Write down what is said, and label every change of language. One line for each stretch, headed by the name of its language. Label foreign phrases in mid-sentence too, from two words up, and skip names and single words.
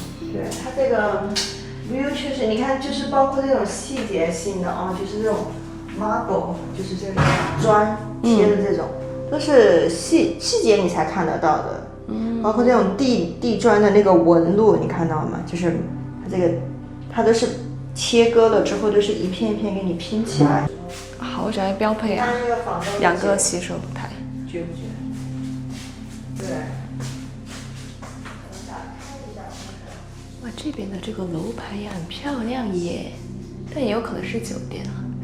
Chinese: 對，它這個 view 確實，你看，就是包括這種細節性的啊，就是這種 marble，就是這個磚貼的這種， 都是細節你才看得到的。包括这種地磚的那个紋路，你看到吗？就是它都是切割了之後，都是一片一片給你拼起來。豪宅標配啊，2個洗手台，覺不覺得？對。哇，這邊的這個樓盤也很漂亮耶，但也有可能是酒店啊。